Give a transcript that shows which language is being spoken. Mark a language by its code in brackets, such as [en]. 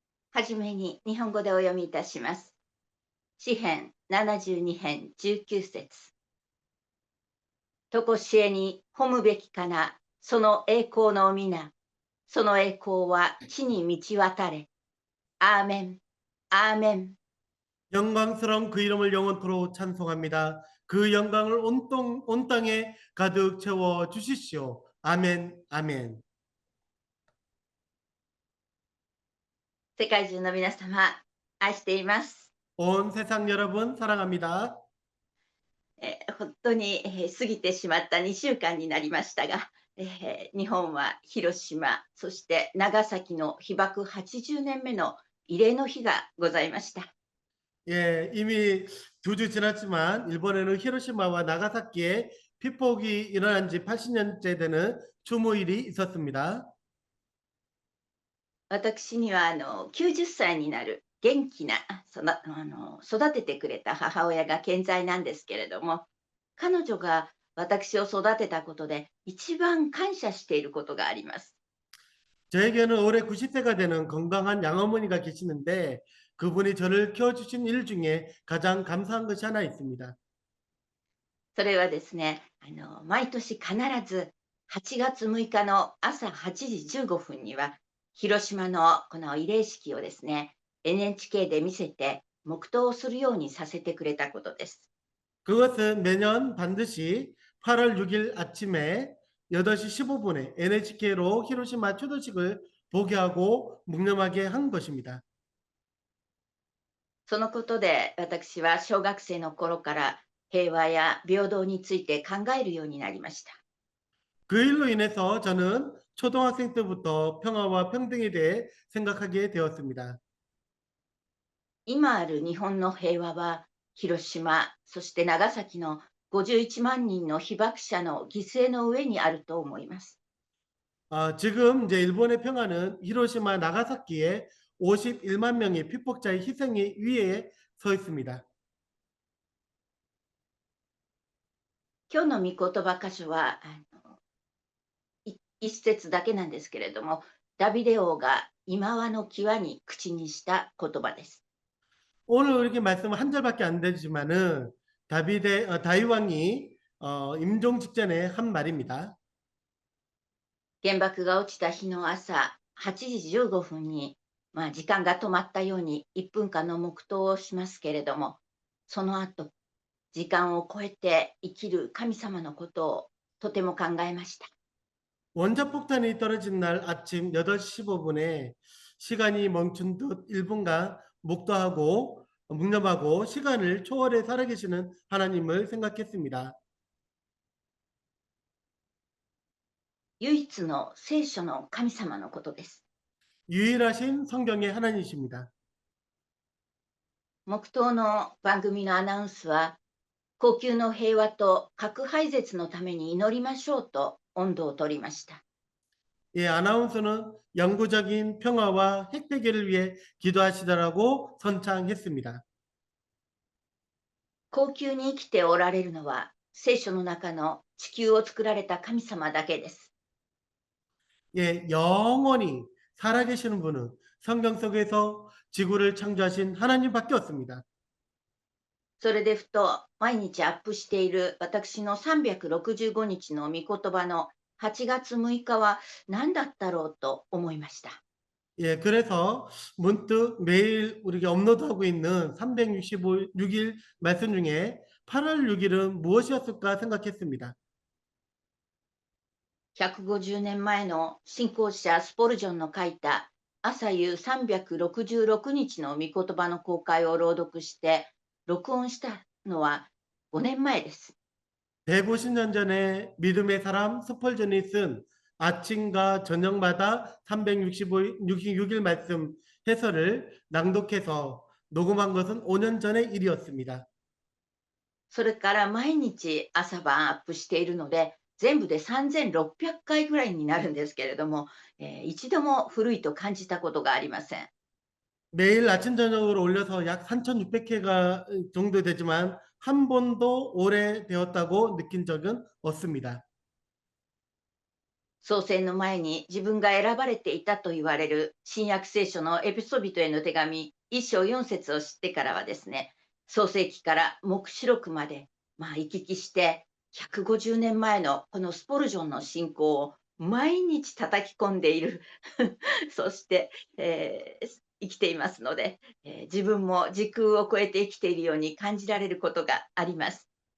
[ja] はじめに日本語でお読みいたします。詩編72編19節。とこしえに褒むべきかな、その栄光の皆。その栄光は地に満ち渡れ。アーメン、アーメン。 [ko] 영광스러운 그 이름을 영원토록 찬송합니다. 그 영광을 온 땅에 가득 채워 주십시오. 아멘, 아멘. [ja] 世界中の皆様、愛しています。 [ko] 온 세상 여러분 사랑합니다. [ja] 本当に、過ぎてしまった2週間になりましたが、日本は広島、そして長崎の被爆80年目の慰霊の日がございました。 [ko] 예, 이미 2주 지났지만 일본에는 히로시마와 나가사키에 피폭이 일어난 지 80년째 되는 추모일이 있었습니다. [ja] 私には90歳になる元気な育ててくれた母親が健在なんですけれども、彼女が私を育てたことで一番感謝していることがあります。 [ko] 저에게는 올해 90세가 되는 건강한 양어머니가 계시는데 그분이 저를 키워주신 일 중에 가장 감사한 것이 하나 있습니다. [ja] それはですね、毎年必ず8月6日の朝8時15分には広島のこの慰霊式をですね、NHK で見せて黙祷をするようにさせてくれたことです。 [ko] 그것은 매년 반드시 8월 6일 아침에 8시 15분에 NHK로 히로시마 추도식을 보게 하고 묵념하게 한 것입니다. [ja] そのことで私は小学生の頃から平和や平等について考えるようになりました。 [ko] 그 일로 인해서 저는 초등학생 때부터 평화와 평등에 대해 생각하게 되었습니다. [ja] 今ある日本の平和は広島、そして長崎の51万人の被爆者の犠牲の上にあると思います。 [ko] 지금 이제 일본의 평화는 히로시마 나가사키에 51만 명의 피폭자의 희생이 위에 서 있습니다. [ja] 今日の御言葉箇所は一節だけなんですけれども、ダビデ王が今和の際に口にした言葉です。 [ko] 오늘 이렇게 말씀은 한 절밖에 안 되지만은 다윗 왕이 임종 직전에 한 말입니다. [ja] 原爆が落ちた日の朝8時15分に、時間が止まったように1分間の黙祷をしますけれども、その後、時間を超えて生きる神様のことをとても考えました。 [ko] 원자폭탄이 떨어진 날 아침 8시 15분에 시간이 멈춘 듯 1분간 묵도하고 묵념하고 시간을 초월해 살아계시는 하나님을 생각했습니다. [ja] 唯一の聖書の神様のことです。 [ko] 유일하신 성경의 하나님이십니다. [ja] 黙祷の番組のアナウンスは、恒久の平和と核廃絶のために祈りましょうと音頭を取りました。 [ko] 예, 아나운서는 영구적인 평화와 핵폐기를 위해 기도하시더라고 선창했습니다. [ja] 恒久に生きておられるのは聖書の中の地球を作られた神様だけです。 [ko] 예, 영원히 살아계시는 분은 성경 속에서 지구를 창조하신 하나님밖에 없습니다. [ja] それでふと毎日アップしている私の365日の御言葉の8月6日は何だったろうと思いました。 [ko] 예, 그래서 문득 매일 우리가 업로드하고 있는 365일 말씀 중에 8월 6일은 무엇이었을까 생각했습니다. [ja] 150年前の信仰者スポルジョンの書いた朝夕366日の御言葉の公開を朗読して録音したのは5年前です。 [ko] 150년 전에 믿음의 사람 스펄전이 쓴 아침과 저녁마다 365일 말씀 해설을 낭독해서 녹음한 것은 5년 전의 일이었습니다. [ja] それから毎日朝晩アップしているので、全部で3600回ぐらいになるんですけれども、一度も古いと感じたことがありません。 [ko] 매일 아침 저녁으로 올려서 약 3,600회가 정도 되지만 한 번도 오래되었다고 느낀 적은 없습니다. [ja] 創世の前に自分が選ばれていたと言われる新約聖書のエピソビトへの手紙1章4節を知ってからはですね、創世記から黙示録まで、行き来して150年前のこのスポルジョンの信仰を毎日叩き込んでいるそして、生きていますので、自分も時空を超えて生きているように感じられることがあります。